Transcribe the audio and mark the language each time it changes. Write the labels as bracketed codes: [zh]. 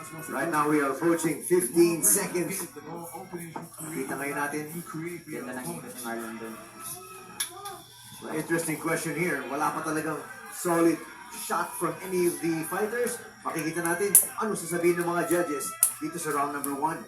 [en] Right now we are approaching 15 seconds. [tl] Kita ngayon natin. Ganda ng ito si Marlon dun. [en] Interesting question here. [tl] Wala pa talagang [en] solid shot from any of the fighters. [tl] Makikita natin ano sasabihin ng mga judges dito sa round number 1.